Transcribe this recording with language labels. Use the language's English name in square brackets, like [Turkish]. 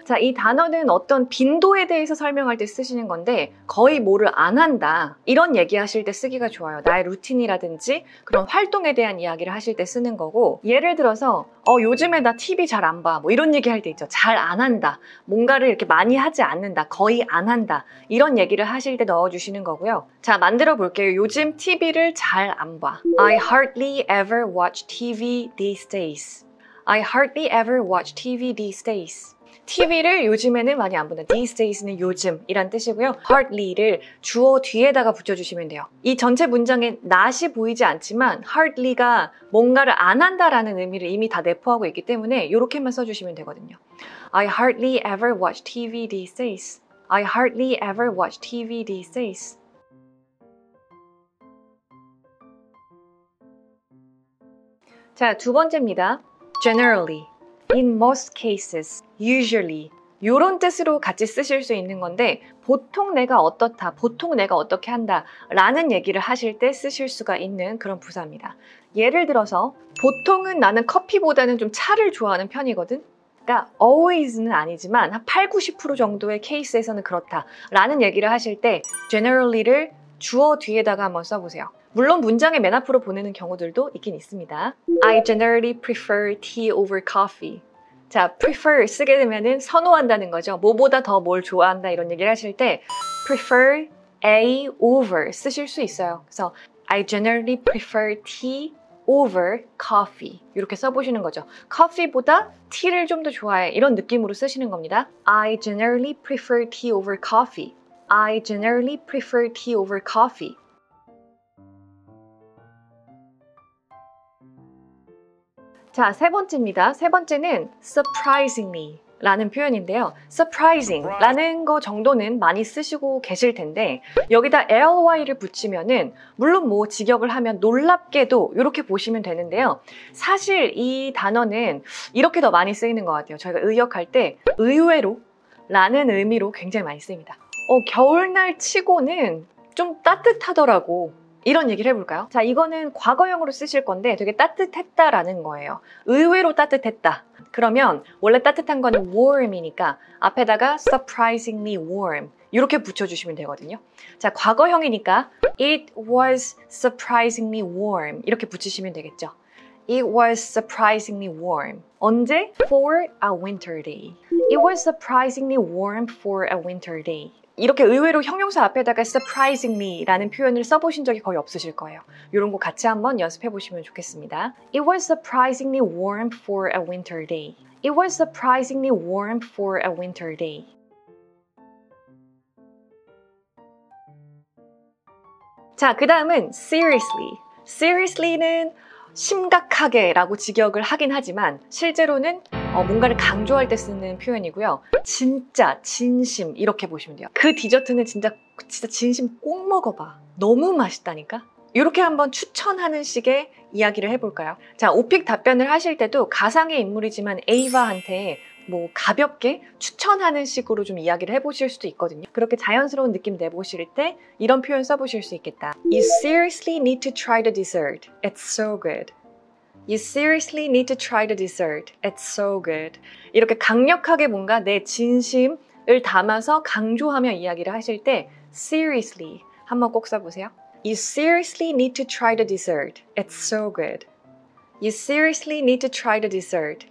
[Korean] 자, 이 단어는 어떤 빈도에 대해서 설명할 때 쓰시는 건데 거의 뭐를 안 한다 이런 얘기하실 때 쓰기가 좋아요. 나의 루틴이라든지 그런 활동에 대한 이야기를 하실 때 쓰는 거고, 예를 들어서 요즘에 나 TV 잘 안 봐 뭐 이런 얘기 할 때 있죠. 잘 안 한다, 뭔가를 이렇게 많이 하지 않는다, 거의 안 한다 이런 얘기를 하실 때 넣어주시는 거고요. 자, 만들어 볼게요. 요즘 TV를 잘 안 봐. [English] I hardly ever watch TV these days. I hardly ever watch TV these days. [Korean] TV를 요즘에는 많이 안 본다. These days는 요즘 이란 뜻이고요. hardly를 주어 뒤에다가 붙여주시면 돼요. 이 전체 문장에 not이 보이지 않지만 hardly가 뭔가를 안 한다라는 의미를 이미 다 내포하고 있기 때문에 이렇게만 써주시면 되거든요. [English] I hardly ever watch TV these days. I hardly ever watch TV these days. [Korean] 자, 두 번째입니다. [English] Generally, in most cases, usually [Korean] 이런 뜻으로 같이 쓰실 수 있는 건데 보통 내가 어떻다, 보통 내가 어떻게 한다 라는 얘기를 하실 때 쓰실 수가 있는 그런 부사입니다. 예를 들어서 보통은 나는 커피보다는 좀 차를 좋아하는 편이거든. 그러니까 always는 아니지만 한 80~90% 정도의 케이스에서는 그렇다 라는 얘기를 하실 때 generally를 주어 뒤에다가 한번 써보세요. 물론 문장의 맨 앞으로 보내는 경우들도 있긴 있습니다. [English] I generally prefer tea over coffee. [Korean] 자, prefer 쓰게 되면은 선호한다는 거죠. 뭐보다 더 뭘 좋아한다 이런 얘기를 하실 때 prefer A over 쓰실 수 있어요. 그래서 [English] I generally prefer tea over coffee [Korean] 이렇게 써보시는 거죠. 커피보다 티를 좀 더 좋아해 이런 느낌으로 쓰시는 겁니다. [English] I generally prefer tea over coffee. I generally prefer tea over coffee. [Korean] 자, 세 번째입니다. 세 번째는 surprisingly 라는 표현인데요. surprising 라는 거 정도는 많이 쓰시고 계실 텐데 여기다 ly를 붙이면은 물론 뭐 직역을 하면 놀랍게도 이렇게 보시면 되는데요. 사실 이 단어는 이렇게 더 많이 쓰이는 것 같아요. 저희가 의역할 때 의외로 라는 의미로 굉장히 많이 쓰입니다. 겨울날 치고는 좀 따뜻하더라고. 이런 얘기를 해볼까요? 자, 이거는 과거형으로 쓰실 건데 되게 따뜻했다라는 거예요. 의외로 따뜻했다. 그러면 원래 따뜻한 거는 warm이니까 앞에다가 surprisingly warm 이렇게 붙여주시면 되거든요. 자, 과거형이니까 [English] it was surprisingly warm [Korean] 이렇게 붙이시면 되겠죠. [English] It was surprisingly warm. [Korean] 언제? [English] For a winter day. It was surprisingly warm for a winter day. [Korean] 이렇게 의외로 형용사 앞에다가 surprisingly라는 표현을 써보신 적이 거의 없으실 거예요. 이런 거 같이 한번 연습해 보시면 좋겠습니다. [English] It was surprisingly warm for a winter day. It was surprisingly warm for a winter day. [Korean] 자, 그 다음은 seriously. seriously는 심각하게 라고 직역을 하긴 하지만 실제로는 뭔가를 강조할 때 쓰는 표현이고요. 진짜, 진심 이렇게 보시면 돼요. 그 디저트는 진짜 진심 꼭 먹어봐. 너무 맛있다니까? 이렇게 한번 추천하는 식의 이야기를 해볼까요? 자, 오픽 답변을 하실 때도 가상의 인물이지만 에이바한테 뭐 가볍게 추천하는 식으로 좀 이야기를 해보실 수도 있거든요. 그렇게 자연스러운 느낌 내보실 때 이런 표현 써보실 수 있겠다. [English] You seriously need to try the dessert. It's so good. You seriously need to try the dessert. It's so good. [Korean] 이렇게 강력하게 뭔가 내 진심을 담아서 강조하며 이야기를 하실 때 seriously 한번 꼭 써보세요. [English] You seriously need to try the dessert. It's so good. You seriously need to try the dessert.